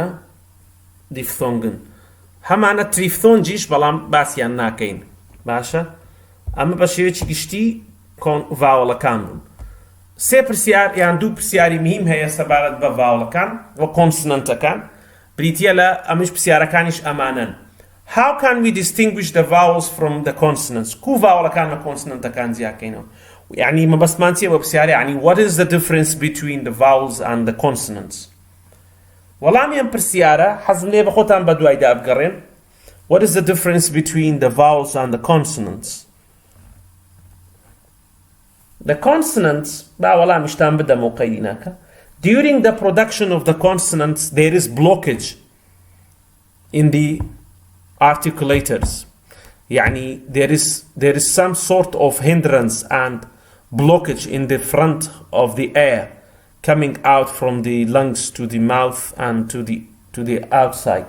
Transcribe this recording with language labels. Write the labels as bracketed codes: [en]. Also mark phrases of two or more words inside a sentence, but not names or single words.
[ckb] دیفثۆنگن هەمانە تریفثۆنجیش بەڵام باسییان ناکەین باشە ئەمە بە شێوەیەکی گشتی ڤاوەڵەکان بوون سێ پرسیار یان دوو پرسیاری مهم هەیە سەبارەت بە ڤاوەڵەکان و کۆنسنەنتەکان بریتیە لە ئەمش پرسیارەکانیش ئەمانن [en] How can we distinguish the vowels from the consonants؟ [ckb] کو ڤاوەڵەکان لە کۆنسنەنتەکان جیاکەینەوە یعنی مەبەستمان چییە بە پرسیارە یعنی [en] what is the difference between the vowels and the consonants؟ [ckb] وەڵامی ئەم پرسیارە حەزم لێ بە خۆتان بە دوایدا بگەڕێن [en] What is the difference between the vowels and the consonants؟ The consonants [ckb] با وەڵامیشتان بدەم و قەیدی ناکە [en] During the production of the consonants there is blockage in the articulators يعني there is some sort of hindrance and blockage in the front of the air coming out from the lungs to the mouth and to the outside.